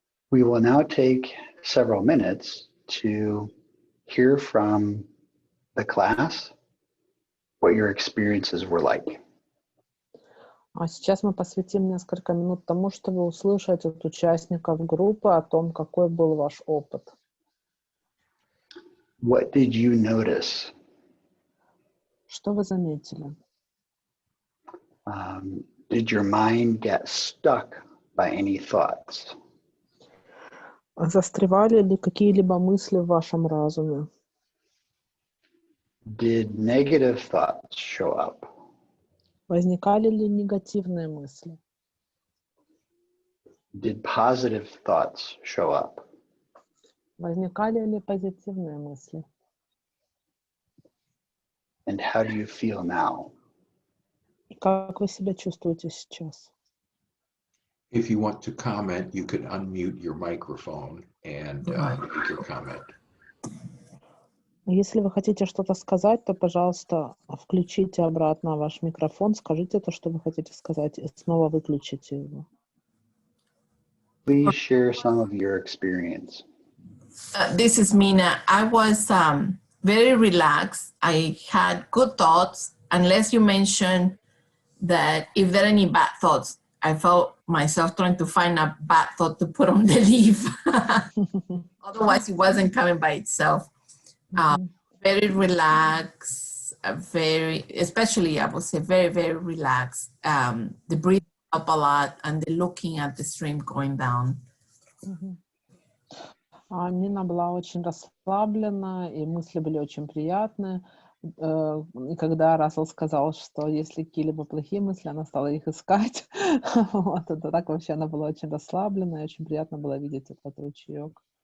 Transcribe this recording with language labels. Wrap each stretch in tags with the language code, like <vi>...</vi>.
<en>We will now take several minutes to hear from the class what your experiences were like.</en> <ru>А сейчас мы посвятим несколько минут тому, чтобы услышать от участников группы о том, какой был ваш опыт.</ru> <en>What did you notice?</en> <ru>Что вы заметили?</ru> <en>Did your mind get stuck by any thoughts?</en> <ru>Застревали ли какие-либо мысли в вашем разуме?</ru> <en>Did negative thoughts show up?</en> <ru>Возникали ли негативные мысли?</ru> <en>Did positive thoughts show up?</en> <ru>Возникали ли позитивные мысли?</ru> <en>And how do you feel now?</en> <ru>Как вы себя чувствуете сейчас?</ru> <en>If you want to comment, you could unmute your microphone and make your comment.</en> <ru>Если вы хотите что-то сказать, то, пожалуйста, включите обратно ваш микрофон, скажите то, что вы хотите сказать, и снова выключите его.</ru> <en>Please share some of your experience. This is Mina. I was very relaxed. I had good thoughts, unless you mention that if there are any bad thoughts. I felt myself trying to find a bad thought to put on the leaf. Otherwise, it wasn't coming by itself. Very relaxed, especially I would say very, very relaxed. The breathing up a lot and the looking at the stream going down.</en> <ru>Нина была очень расслаблена, и мысли были очень приятные. И когда Рассел сказал, что если какие-либо плохие мысли, она стала их искать. Вот, это так вообще она была очень расслаблена, и очень приятно было видеть этот ручеек.</ru>